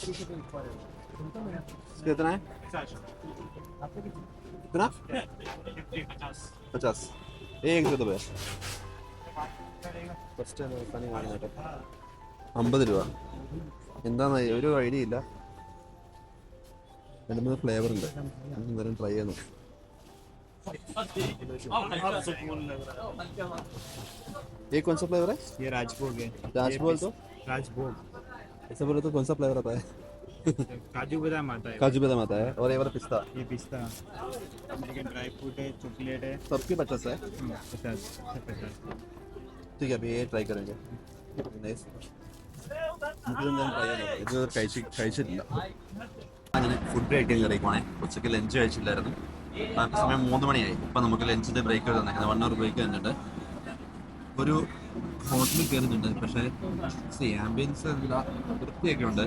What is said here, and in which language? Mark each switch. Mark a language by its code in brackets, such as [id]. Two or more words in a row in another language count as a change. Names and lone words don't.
[hi] कितना है? कितना? 50. एक दे दो भैया. [ml] ഫസ്റ്റ് പണി കാണുന്നേട്ടോ. 50 രൂപ. എന്താന്ന് ഒരു ഐഡിയ ഇല്ല. 2-3 ഫ്ലേവർ ഉണ്ട്. എന്തായാലും ട്രൈ ചെയ്യുന്നു. [hi] ये कौन सा फ्लेवर है? ये राजभोग है। राजभोग तो राजभोग ऐसा बोले तो कौन सा फ्लेवर आता है? काजू बादाम आता है। काजू बादाम आता है और ये वाला पिस्ता. ये पिस्ता, [en] dry fruit [hi] है, चॉकलेट है। सबके 50 है. 50। ठीक है, अभी ये ट्राई करेंगे. नाइस. [ml] നമുക്കിതെന്തായാലും ട്രൈ ചെയ്യാം. ഇതുവരെ കഴിച്ചിട്ടില്ല. അങ്ങനെ ഫുഡ് കഴിക്കാൻ കയറിക്കുവാണേ. ഉച്ചയ്ക്ക് ലഞ്ച് കഴിച്ചില്ലായിരുന്നു. സമയം 3 മണിയായി. ഇപ്പം നമുക്ക് ലഞ്ചിൻ്റെ ബ്രേക്ക് തന്നേക്കുന്നത് 1 [en] hour break [ml] തന്നിട്ടുണ്ട്. ഒരു ഹോട്ടലിൽ കയറുന്നുണ്ട്. പക്ഷേ ആംബിയൻസ് എന്താ വൃത്തിയൊക്കെ ഉണ്ട്.